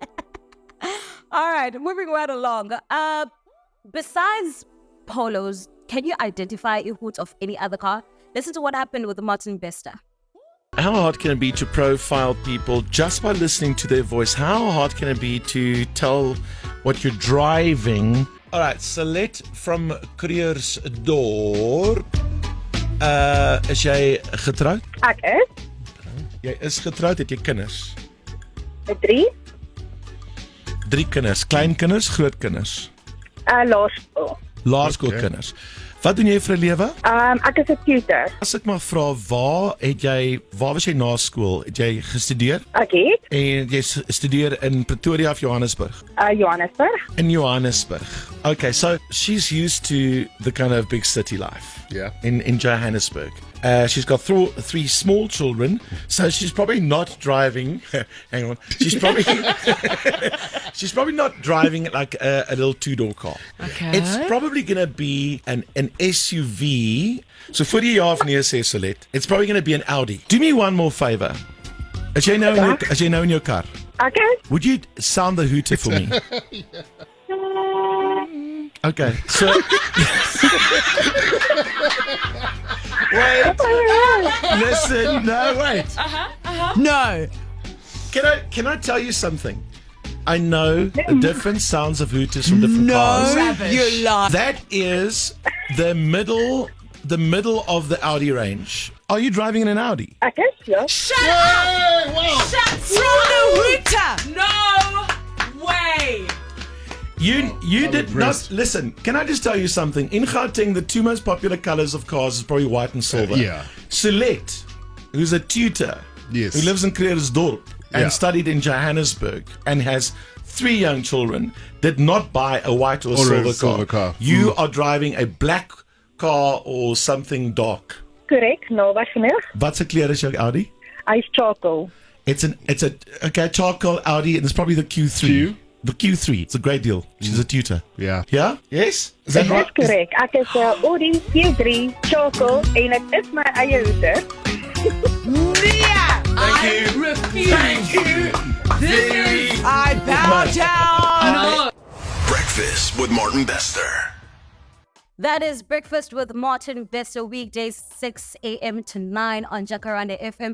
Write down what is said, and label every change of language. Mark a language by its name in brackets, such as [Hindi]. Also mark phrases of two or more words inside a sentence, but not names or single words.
[English] All right, moving right along. Besides polos, can you identify a hoot of any other car? Listen to what happened with Martin Bester. How hard can it be to profile people just by listening to their voice? How hard can it be to tell what you're driving? All right, Salet from Couriersdorp. [Afrikaans] Is jy getrouwd? Ek is. Jy is getrouwd, het jy kinders? 3. 3 kinders, kleinkinders, grootkinders? Laerskool. Laerskoolkinders. Wat doen jy vir 'n lewe? Ek is 'n tutor. As ek maar vra, waar was jy na skool? Het jy gestudeer? Ek het En jy studeer in Pretoria of Johannesburg? Johannesburg. In Johannesburg. [English] Okay, so she's used to the kind of big city life. Yeah. In Johannesburg. She's got 3 small children, so she's probably not driving. Hang on. She's probably not driving like a little 2-door car. Okay. It's probably going to be an SUV. So for [Afrikaans] die jaar van sê Solet, [English] it's probably going to be an Audi. Do me one more favor. [Afrikaans] As jy nou in [English] your car, [Afrikaans] Ek is. [English] would you sound the hooter for me? Okay, so wait, listen, no, wait. No. Can I tell you something? I know different sounds of hooters from different cars. No, you lie. That is the middle of the Audi range. Are you driving in an Audi? [Afrikaans] Ek is, ja. [English] Shut up! Shut the hooter! No way! You did not listen. Can I just tell you something? In Gauteng, the 2 most popular colors of cars is probably white and silver. Yeah. Solet, who's a tutor, Yes. who lives in Couriersdorp and Yeah. studied in Johannesburg and has 3 young children, did not buy a white or a silver silver car. You are driving a black car or something dark. [Afrikaans] Korrek, nou wat genoeg. Wat se kleur is jou Audi? Hy's charcoal. [English] It's a charcoal Audi, and it's probably the Q3. Q? The Q3. It's a great deal. She's a tutor. Yeah. Yeah? Yes? Is that [Afrikaans] Dis [English] right? [Afrikaans] korrek. Ek is 'n Audi Q3 charcoal en dit is my eie hoeder. Nia! [English] Thank you. Refuse. Thank you. I bow down. No. Breakfast with Martin Bester. That is Breakfast with Martin Bester, weekdays 6 a.m. to 9 on Jakaranda FM.